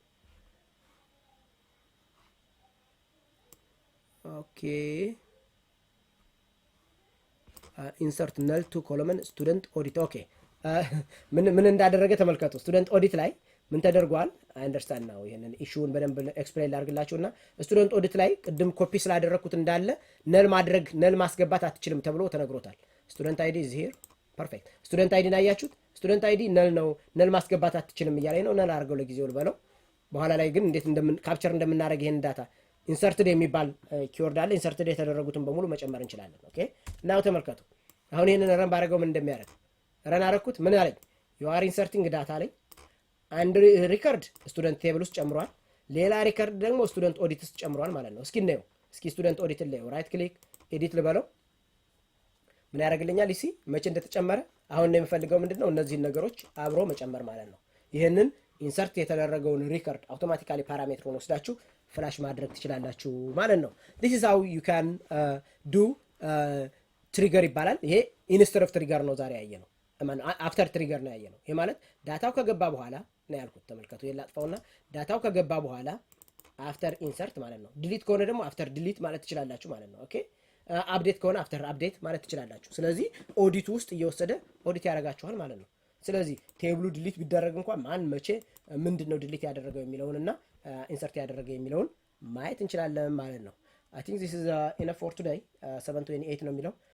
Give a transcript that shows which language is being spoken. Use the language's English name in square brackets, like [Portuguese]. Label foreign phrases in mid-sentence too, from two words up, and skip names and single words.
[English] okay insert null to column student audit okay [Amharic] ምን እንዳደረገ ተመልከቱ [English] student audit [Amharic] ላይ ምን ተደርጓል [English] I understand [Amharic] ነው ይሄንን ኢሹውን በደንብ ኤክስፕሌን ላድርግላችሁና [English] student audit [Amharic] ላይ ቅድም ኮፒ ስላደረኩት እንዳለ ነል ማስገባት አትችልም ተብሎ ተነግሮታል [English] student ID is here perfect student ID [Amharic] አያችሁት [English] student ID null [Amharic] ማስገባት አትችልም እያለኝ ነው ነል አድርገው ለጊዜው ልበለው በኋላ ላይ ግን እንዴት ካፕቸር እንደምናደርግ ይሄን [English] data inserted [Amharic] የሚባል ኪወርድ አለ ኢንሰርትድ የተደረጉትን በሙሉ መጨመር እንችላለን [English] okay now [Amharic] ተመልከቱ አሁን ይሄንን ረን ባደረገው ምን እንደሚያደርግ ረን አደረኩት ምን አለኝ [English] you are inserting data [Amharic] አለኝ አንድ [English] record student table [Amharic] ውስጥ ጨምሯል ሌላ ሪከርድ ደግሞ ስቱደንት ኦዲት ውስጥ ጨምሯል ማለት ነው እስኪ እናየው እስኪ ስቱደንት ኦዲት ላይ [English] right click edit [Amharic] ልበለው ምን ያደርግልኛል እሺ መቼ እንደተጨመረ አሁን ነው የምፈልገው ምንድነው እነዚህን ነገሮች አብሮ መጨመር ማለት ነው ይሄንን ኢንሰርት የተደረገውን [English] record automatically [Amharic] ፓራሜትሩን ወስዳችሁ ፍላሽ ማድረግ ትችላላችሁ ማለት ነው [English] this is how you can do trigger [Amharic] ይባላል ይሄ [English] instead of trigger [Amharic] ነው ዛሬ ያየነው [English] after trigger [Amharic] ነው ያየነው ይሄ ማለት ዳታው ከገባ በኋላ ነው ያልኩት ተመልከቱ ይላጥፋውና ዳታው ከገባ በኋላ [English] after insert [Amharic] ማለት ነው ዲሊት ከሆነ ደግሞ [English] after delete [Amharic] ማለት ትችላላችሁ ማለት ነው [English] okay update [Amharic] ከሆነ [English] after update [Amharic] ማለት ትችላላችሁ ስለዚህ ኦዲት ውስጥ እየወሰደ ኦዲት ያደርጋችኋል ማለት ነው ስለዚህ ቴብሉ ዲሊት ቢደረግ እንኳን ማን መቼ ምንድነው ዲሊት ያደረገው የሚለውንና ኢንሰርት ያደረገ የሚለውን ማየት እንችላለን ማለት ነው [English] I think this is enough for today [Amharic] 7:28 ነው የሚለው